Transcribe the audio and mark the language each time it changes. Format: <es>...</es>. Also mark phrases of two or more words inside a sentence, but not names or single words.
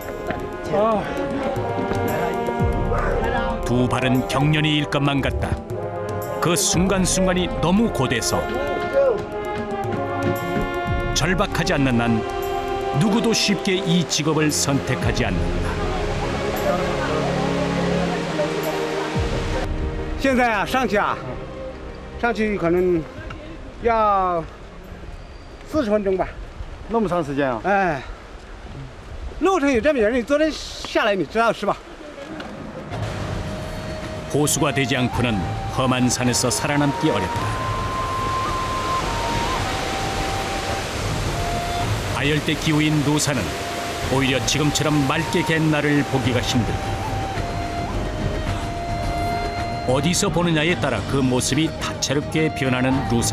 <ko>두 발은 경련이 일 것만 같다. 그 순간순간이 너무 고돼서 절박하지 않는 난 누구도 쉽게 이 직업을 선택하지 않는다.</ko> <zh>现在啊，上去可能要40分钟吧。那么长时间啊？哎，路程有这么远，你昨天下来你知道是吧？</zh> <ko>호수가 되지 않고는 험한 산에서 살아남기 어렵다. 아열대 기후인 루산은 오히려 지금처럼 맑게 갠 날을 보기가 힘들다. 어디서 보느냐에 따라 그 모습이 다채롭게 변하는 루산.</ko>